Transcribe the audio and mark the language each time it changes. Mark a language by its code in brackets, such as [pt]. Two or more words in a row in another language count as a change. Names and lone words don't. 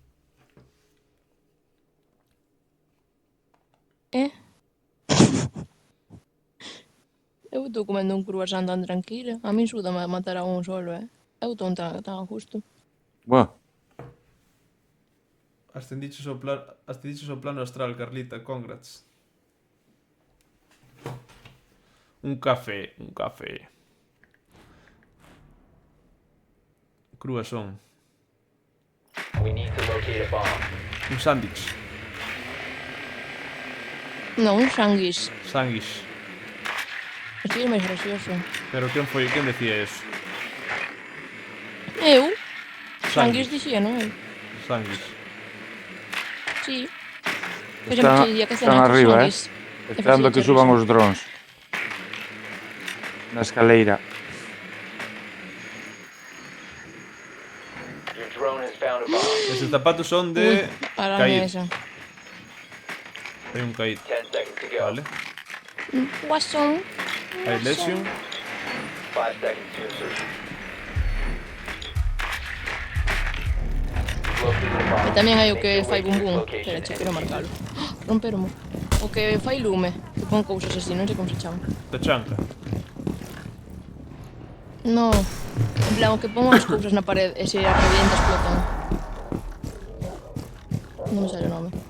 [gl] Eu estou comendo un croissant tan tranquila. A min súdame matar a un solo, Eu estou tan a justo. Bueno, Ascendiches ao plano astral, Carlita, congrats. Un café. Croissant. [en] We need to locate a bomb. [gl] Un sándwich. Non, un sanguis. Sándwich. Así é máis gracioso. Pero quen decía eso? Eu? Sanguis. Sanguis dixía, non? Sándwich. Sí. están, están arriba, esperando que suban os drones. Na escaleira. [en] Your drone has found a bomb. [gl] Esos zapatos son de Para caer. esa. Hai un caído. [en] 10 seconds to go. [gl] Vale. Guasón. Hai Lesion. [en] 5 seconds to insertion. Located a bomb. [gl] E tamén hai o [en] Make [gl] que [en] your [gl] fai [en] way to [gl] bum [en] its [gl] bum. [en] location [gl] Espera, [en] and [gl] che, quero [en] defuse [gl] marcalo. Romperomo. O que fai lume. Que pon cousas así, non sei como se chama. Te chanca. No. En plan, o que pon as cousas na parede e se as revienta explotan. Non me sale o nome.